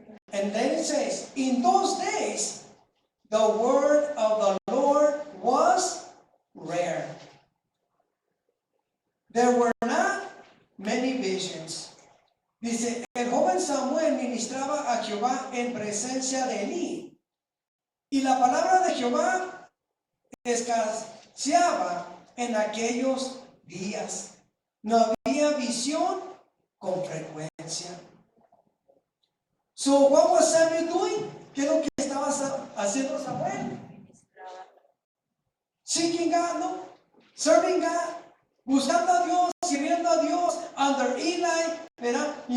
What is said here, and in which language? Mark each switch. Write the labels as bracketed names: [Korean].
[English] And then it says, in those days, the word of the Lord was rare. There were not many visions. [Spanish] Dice, el joven Samuel ministraba a Jehová en presencia de Elí. Y la palabra de Jehová escaseaba en aquellos días. No había visión con frecuencia. [English] So what was Samuel doing? [Spanish] ¿Qué es lo que estaba haciendo Samuel? [English] Seeking God, [Spanish] ¿no? [English] serving God, [Spanish] buscando a Dios, sirviendo a Dios, [English] under Eli, [Spanish] ¿verdad?